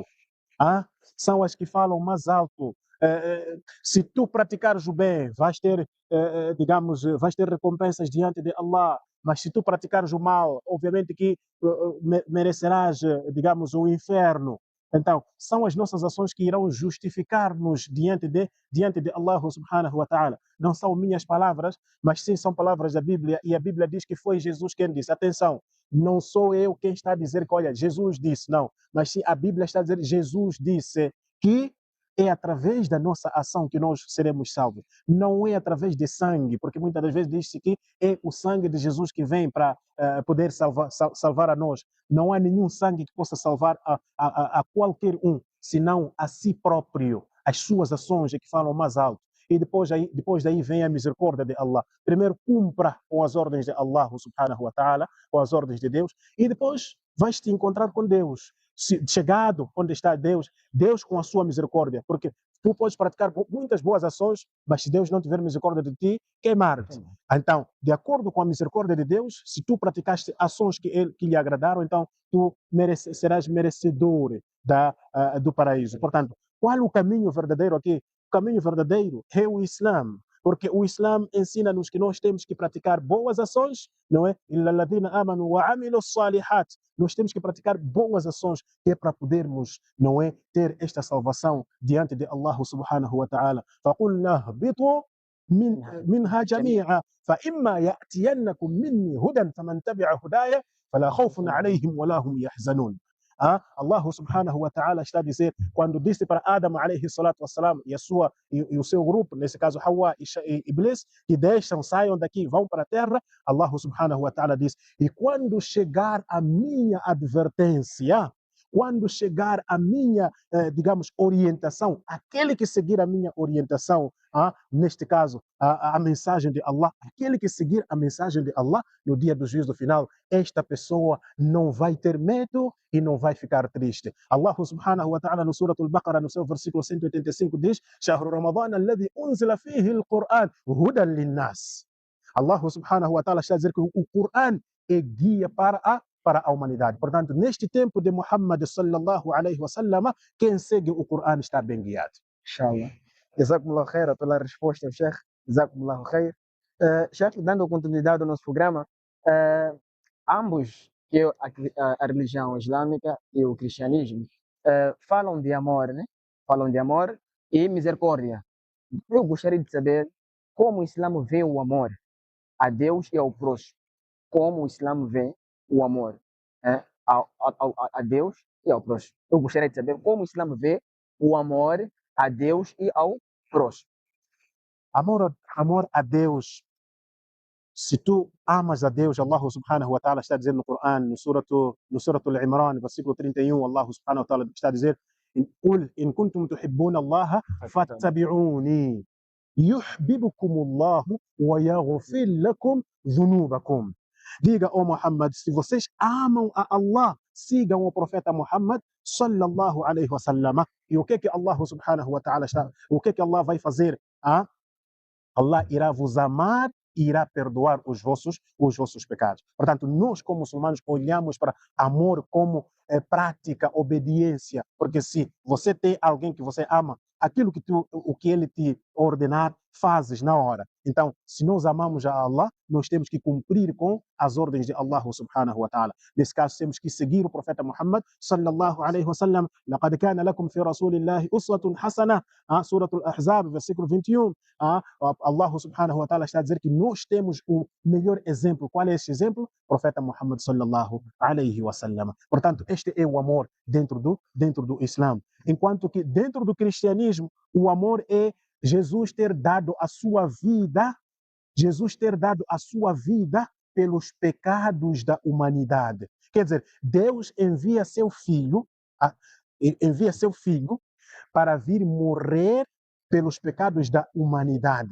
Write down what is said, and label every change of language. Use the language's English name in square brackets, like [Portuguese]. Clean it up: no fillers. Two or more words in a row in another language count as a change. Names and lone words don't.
[Portuguese] São as que falam mais alto. Se tu praticares o bem, vais ter, vais ter recompensas diante de Allah. Mas se tu praticares o mal, obviamente que merecerás, o inferno. Então, são as nossas ações que irão justificar-nos diante de Allah [Arabic] سبحانه وتعالى. [Portuguese] Não são minhas palavras, mas sim são palavras da Bíblia. E a Bíblia diz que foi Jesus quem disse. Atenção, não sou eu quem está a dizer que, olha, Jesus disse, não. Mas sim a Bíblia está a dizer, Jesus disse que é através da nossa ação que nós seremos salvos. Não é através de sangue, porque muitas das vezes diz-se que é o sangue de Jesus que vem para poder salvar a nós. Não há nenhum sangue que possa salvar a qualquer um, senão a si próprio. As suas ações é que falam mais alto. E depois daí vem a misericórdia de Allah. Primeiro cumpra com as ordens de Allah [Arabic] سبحانه وتعالى, [Portuguese] com as ordens de Deus, e depois vais te encontrar com Deus. Chegado onde está Deus, Deus com a sua misericórdia, porque tu podes praticar muitas boas ações, mas se Deus não tiver misericórdia de ti, queimar-te. Então, de acordo com a misericórdia de Deus, se tu praticaste ações que lhe agradaram, então tu serás merecedor do paraíso. Portanto, qual o caminho verdadeiro aqui? O caminho verdadeiro é o Islã, porque o Islã ensina-nos que nós temos que praticar boas ações, não é? Nós temos que praticar boas ações, que é para podermos, não é, ter esta salvação diante de Allah [Arabic] سبحانه وتعالى. فَقُلْنَا اهْبِطُوا منها جميعا فإما يأتينكم مني هدى فمن تبع هداي فلا خوف عليهم ولا هم يحزنون. [Portuguese] Allah [Arabic] سبحانه وتعالى [Portuguese] está a dizer, quando disse para Adam [Arabic] عليه الصلاة والسلام [Portuguese] e o seu grupo, nesse caso Hawa e Iblis, que saiam daqui, vão para a terra, Allah [Arabic] سبحانه وتعالى [Portuguese] diz, e quando chegar a minha advertência, quando chegar a minha, orientação, aquele que seguir a minha orientação, neste caso, a mensagem de Allah, aquele que seguir a mensagem de Allah no dia do juízo final, esta pessoa não vai ter medo e não vai ficar triste. Allah [Arabic] سبحانه وتعالى [Portuguese] no Surah Al-Baqarah, no seu versículo 185, diz: [Arabic] "شهر رمضان الذي أنزل فيه القرآن هدى للناس." [Portuguese] Allah [Arabic] سبحانه وتعالى [Portuguese] está a dizer que o Qur'an é guia para a humanidade. Portanto, neste tempo de Muhammad [Arabic] صلى الله عليه وسلم, [Portuguese] quem segue o Qur'an está bem guiado. Inshallah. [Arabic] جزاكم الله خير [Portuguese] pela resposta, Sheikh. [Arabic] جزاكم الله خير. [Portuguese] Sheikh, dando continuidade ao nosso programa, ambos, que é a religião islâmica e o cristianismo, falam de amor, né? Falam de amor e misericórdia. Eu gostaria de saber como o Islã vê o amor a Deus e ao próximo. Como o Islã vê o amor a Deus e ao próximo. Eu gostaria de saber como o Islã vê o amor a Deus e ao próximo. Amor a Deus. Se tu amas a Deus, Allah [Arabic] سبحانه وتعالى [Portuguese] está dizendo no Coran, no Surah Al-Imran, versículo 31, Allah [Arabic] سبحانه وتعالى [Portuguese] está a dizer: [Arabic] "قل إن كنتم تحبون الله فاتبعوني يحببكم الله ويغفر لكم ذنوبكم." [Portuguese] Diga, ó Muhammad, se vocês amam a Allah, sigam o profeta Muhammad [Arabic] صلى الله عليه وسلم. [Portuguese] E o que Allah [Arabic] سبحانه وتعالى [Portuguese] o que Allah vai fazer? Allah irá vos amar e irá perdoar os vossos pecados. Portanto, nós como muçulmanos olhamos para amor como prática, obediência, porque se você tem alguém que você ama, o que ele te ordenar, fazes na hora. Então, se nós amamos a Allah, nós temos que cumprir com as ordens de Allah [Arabic] سبحانه وتعالى. [Portuguese] Nesse caso, temos que seguir o profeta Muhammad [Arabic] صلى الله عليه وسلم. لقد كان لكم في رسول الله أسوة حسنة. [Portuguese] Surah Al-Ahzab, versículo 21. Allah [Arabic] سبحانه وتعالى [Portuguese] está a dizer que nós temos o melhor exemplo. Qual é esse exemplo? Profeta Muhammad [Arabic] صلى الله عليه وسلم. [Portuguese] Portanto, este é o amor dentro do Islã. Enquanto que dentro do cristianismo, o amor é Jesus ter dado a sua vida, pelos pecados da humanidade. Quer dizer, Deus envia seu filho para vir morrer pelos pecados da humanidade.